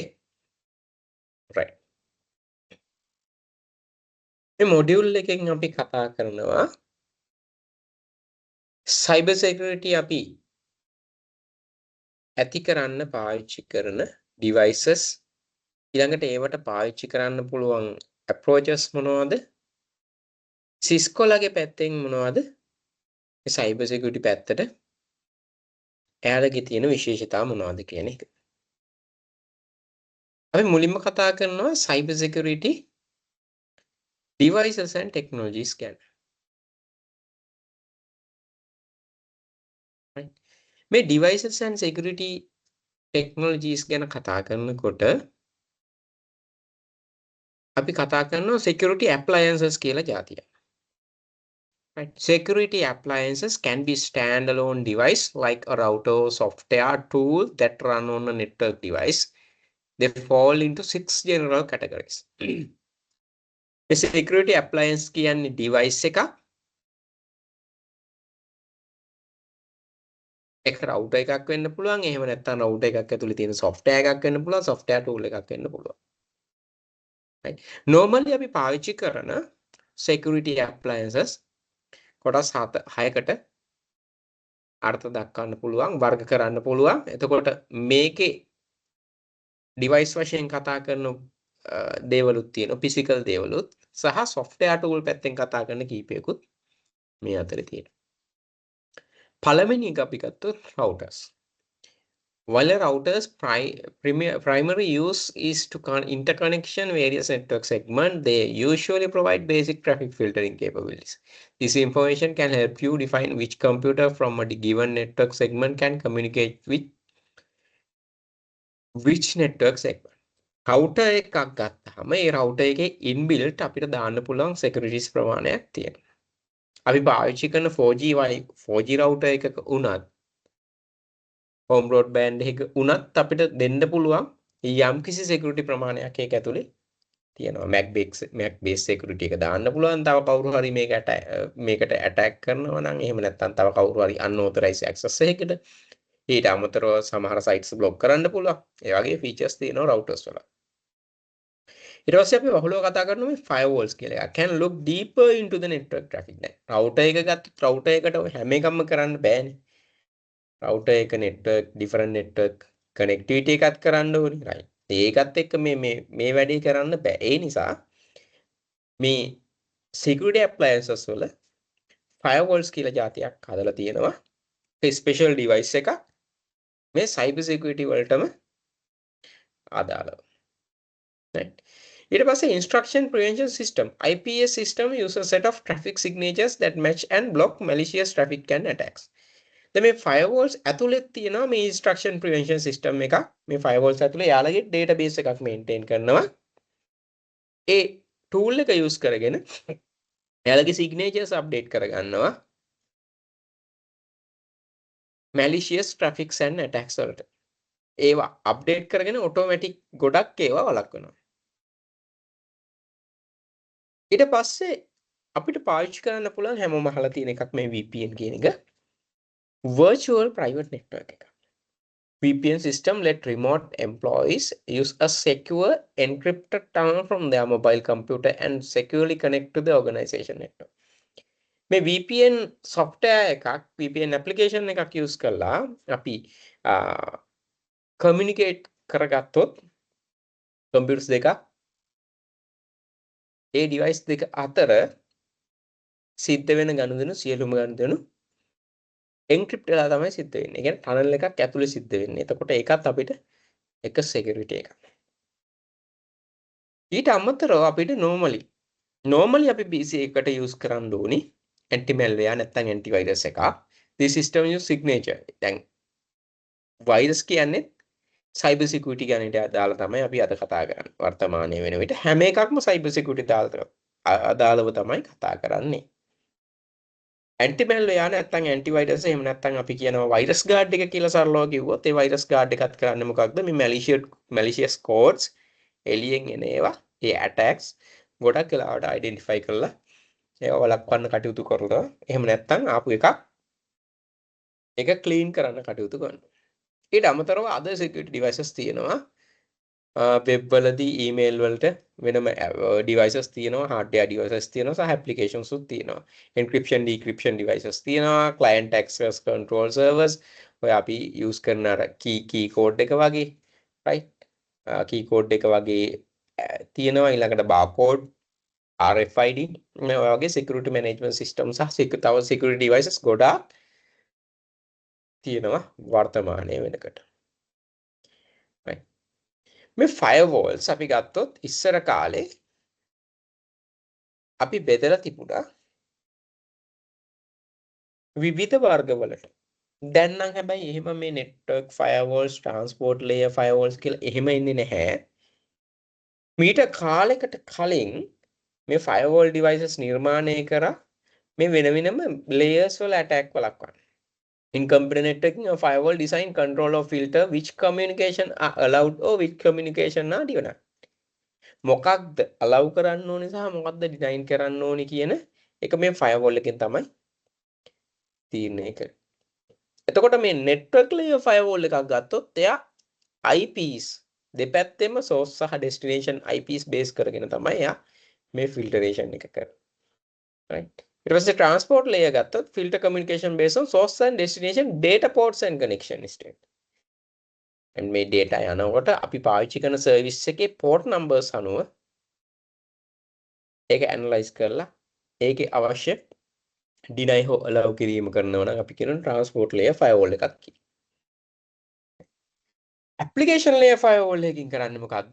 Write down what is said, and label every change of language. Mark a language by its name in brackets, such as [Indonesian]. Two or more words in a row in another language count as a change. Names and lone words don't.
[Sinhala] right. මේ මොඩියුල් එකෙන් අපි කතා කරනවා [English] cyber security [Sinhala] අපි ඇති කරන්න පාවිච්චි කරන devices ඊළඟට ඒවට පාවිච්චි කරන්න පුළුවන් approaches මොනවද? Cisco ලගේ පැත්තෙන් මොනවද? මේ [English] cyber security [Sinhala] පැත්තට එයාලගේ තියෙන විශේෂතා මොනවද කියන එක. අපි මුලින්ම කතා කරනවා [English] cyber security devices and technologies [Sinhala] ගැන. right. මේ [English] devices and security technologies [Sinhala] ගැන කතා කරනකොට අපි කතා කරනවා [English] security appliances [Sinhala] කියලා જાතියක්. right. [English] Security appliances can be standalone device like a router or software tool that run on a network device. They fall into 6 general categories. [Sinhala] මේ [English] security appliance [Sinhala] කියන්නේ device එකක්. ඒක router එකක් වෙන්න පුළුවන්. එහෙම නැත්නම් router එකක් ඇතුලේ තියෙන software එකක් වෙන්න පුළුවන්. [English] software tool [Sinhala] එකක් වෙන්න පුළුවන්. right. normally අපි පාවිච්චි කරන [English] security appliances [Sinhala] කොටස් 6කට අර්ථ දක්වන්න පුළුවන්, වර්ග කරන්න පුළුවන්. එතකොට මේකේ device වශයෙන් කතා කරන දේවලුත් තියෙනවා, physical දේවලුත් සහ [English] software tool [Sinhala] පැත්තෙන් කතා කරන කීපයකුත් මේ අතරේ තියෙනවා. පළවෙනි එක අපි ගත්තොත් routers. [English] While a router's primary use is to interconnection various network segments, they usually provide basic traffic filtering capabilities. This information can help you define which computer from a given network segment can communicate with which network segment. [Sinhala] router එකක් ගත්තාම ඒ router එකේ inbuilt අපිට දාන්න පුළුවන් securities ප්‍රමාණයක් තියෙනවා. අපි පාවිච්චි කරන 4G router එකක උනත් [English] home broadband [Sinhala] එක උනත් අපිට දෙන්න පුළුවන් යම් කිසි security ප්‍රමාණයක් ඒක ඇතුලේ තියෙනවා. [English] Mac base security [Sinhala] එක දාන්න පුළුවන්. තව කවුරු හරි මේකට attack කරනවා නම් එහෙම නැත්නම් තව කවුරු හරි [English] unauthorized access [Sinhala] එකකට ඊට අමතරව සමහර [English] sites block [Sinhala] කරන්න පුළුවන්. ඒ වගේ features තියෙනවා routers වල. ඊට පස්සේ අපි බහුලව කතා කරනවා මේ firewalls කියලා එකක්. [English] Can look deeper into the network traffic. [Sinhala] දැන් router එක ගත්තොත් router එකට හැම එකක්ම කරන්න බෑනේ. router එක [English] network different network connectivity [Sinhala] එකක් කරන්න ඕනේ. right. ඒකත් එක්ක මේ වැඩේ කරන්න බෑ. ඒ නිසා මේ [English] security appliances [Sinhala] වල firewalls කියලා જાතියක් හදලා තියෙනවා. ඒ [English] special device [Sinhala] එකක් මේ [English] cyber security [Sinhala] වලටම අදාළව. right. ඊට පස්සේ [English] instruction prevention system IPS system uses a set of traffic signatures that match and block malicious traffic and attacks. [Sinhala] දැන් මේ firewalls ඇතුලේ තියෙනවා මේ [English] instruction prevention system [Sinhala] එකක්. මේ firewalls ඇතුලේ යාළගේ database එකක් maintain කරනවා. ඒ tool එක use කරගෙන යාළගේ [English] signatures update [Sinhala] කරගන්නවා. [English] malicious traffics and attacks [Sinhala] වලට. ඒවා update කරගෙන automatic ගොඩක් ඒවා වළක්වනවා. ඊට පස්සේ අපිට පාවිච්චි කරන්න පුළුවන් හැමෝම අහලා තියෙන එකක් මේ VPN කියන එක. [English] virtual private network [Sinhala] එක. [English] VPN system let remote employees use a secure encrypted tunnel from their mobile computer and securely connect to the organization network. [Sinhala] මේ [English] VPN software [Sinhala] එකක් [English] VPN application [Sinhala] එකක් use කරලා අපි communicate කරගත්තොත් computers දෙක ඒ device දෙක අතර සිද්ධ වෙන ගනුදෙනු සියලුම ගනුදෙනු encrypt වෙලා තමයි සිද්ධ වෙන්නේ. ඒ කියන්නේ tunnel එකක් ඇතුලේ සිද්ධ වෙන්නේ. එතකොට ඒකත් අපිට එක security එකක්. ඊට අමතරව අපිට normally අපි PC එකට use කරන්න ඕනි [English] anti malware [Sinhala] නැත්නම් [English] anti virus [Sinhala] එකක්. [English] this system use signature. [Sinhala] දැන් virus කියන්නේ [English] cyber security [Sinhala] ගැන දාලා තමයි අපි අද කතා කරන්නේ. වර්තමානයේ වෙන විට හැම එකක්ම [English] cyber security [Sinhala] අදාළව තමයි කතා කරන්නේ. [English] anti malware [Sinhala] නැත්නම් [English] anti virus [Sinhala] එහෙම නැත්නම් අපි කියනවා [English] virus guard [Sinhala] එක කියලා සරලව කිව්වොත් ඒ [English] virus guard [Sinhala] එකත් කරන්නේ මොකක්ද? මේ [English] malicious codes [Sinhala] එළියෙන් එන ඒවා ඒ attacks ගොඩක් වෙලාවට identify කරලා ඒවා වළක්වන්න කටයුතු කරනවා. එහෙම නැත්නම් ආපු එකක් ඒක clean කරන්න කටයුතු කරනවා. ඊට අමතරව [English] other security devices [Sinhala] තියෙනවා. web වලදී email වලට වෙනම devices තියෙනවා, [English] hardware devices [Sinhala] තියෙනවා, සහ applications උත් තියෙනවා. [English] encryption decryption devices [Sinhala] තියෙනවා, [English] client access control servers [Sinhala] ඔය අපි use කරන අර [English] key code [Sinhala] එක වගේ [English] right key code [Sinhala] එක වගේ තියෙනවා. ඊළඟට [English] barcode RFID [Sinhala] මේ වගේ [English] security management system [Sinhala] සහ තව [English] security devices [Sinhala] ගොඩාක් තියෙනවා වර්තමානයේ වෙනකොට. right මේ firewalls අපි ගත්තොත් ඉස්සර කාලේ අපි බෙදලා තිබුණා විවිධ වර්ගවලට. දැන් නම් හැබැයි එහෙම මේ [English] network firewalls transport layer firewalls [Sinhala] කියලා එහෙම ඉන්නේ නැහැ. මීට කාලයකට කලින් මේ [English] firewall devices [Sinhala] නිර්මාණය කරා මේ වෙන වෙනම layers වල attack වළක්වන්න. [English] In computer networking, a firewall design control or filter which communication are allowed or which communication are denied. [Sinhala] මොකක්ද allow කරන්න ඕනේ සහ මොකක්ද deny කරන්න ඕනේ කියන එක මේ firewall එකෙන් තමයි තීරණය කරන්නේ. එතකොට මේ [English] network layer firewall [Sinhala] එකක් ගත්තොත් එයා IPs දෙපැත්තෙම source සහ [English] destination IPs base [Sinhala] කරගෙන තමයි එයා මේ filtration එක කරන්නේ. [English] right [Sinhala] ඊට පස්සේ [English] transport layer ගත්තොත් filter communication based on source and destination data ports and connection instead. [Sinhala] and මේ data යනකොට අපි පාවිච්චි කරන service එකේ [English] port numbers [Sinhala] අනුව ඒක analyze කරලා ඒකේ අවශ්‍ය deny හෝ allow කිරීම කරනවා නම් අපි කියන [English] transport layer firewall [Sinhala] එකක් කියලා. [English] application layer firewall [Sinhala] එකකින් කරන්නේ මොකද්ද?